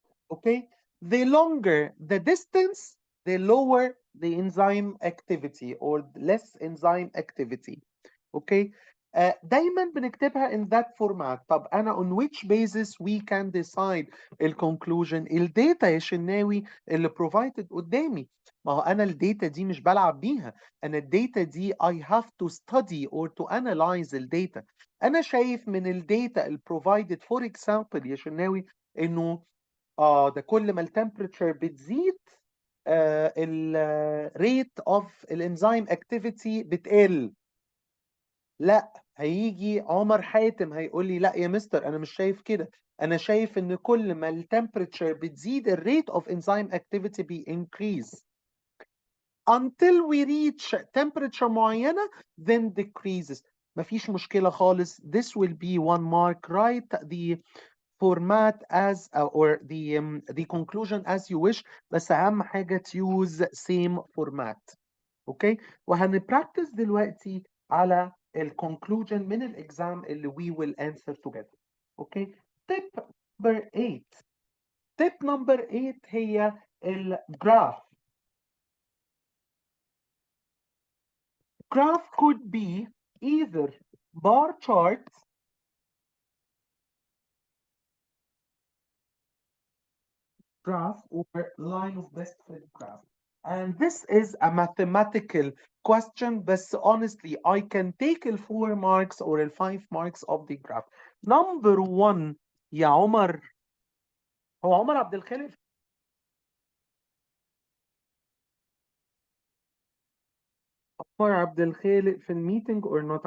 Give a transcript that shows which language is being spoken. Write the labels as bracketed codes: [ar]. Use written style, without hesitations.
[en] Okay, the longer the distance the lower the enzyme activity or less enzyme activity. Okay. [ar] دايما بنكتبها [en] in that format. [ar] طب انا [en] on which basis we can decide conclusion [ar] الداتا يا شناوي اللي [en] provided [ar] قدامي. ما هو انا الداتا دي مش بلعب بيها. انا الداتا دي [en] I have to study or to analyze [ar] الداتا. انا شايف من الداتا اللي [en] provided for example [ar] يا شناوي انه ده كل ما التمبريتشر بتزيد الريت اوف الانزيم اكتيفيتي بتقل. لا هيجي عمر حاتم هيقول لي لا يا مستر انا مش شايف كده. انا شايف ان كل ما التمبريتشر بتزيد الريت اوف انزيم اكتيفيتي [en] increase until we reach temperature [ar] معينة [en] then decreases. [ar] مفيش مشكلة خالص. [en] This will be 1 mark. Write the format as or the conclusion as you wish. [ar] بس أهم حاجة [en] to use same format. [ar] اوكي وهنبراكتس دلوقتي على الكونكلوجن من الاكزام اللي [en] we will answer together. Okay tip number 8. tip number 8 [ar] هي الجراف. [en] graph could be either bar chart graph or line of best fit graph. And this is a mathematical question, but honestly, I can take the 4 marks or the 5 marks of the graph. Number 1 [ar] يا عمر. هو عمر عبد الخالق؟ عمر عبد الخالق في الميتنج [en] or not?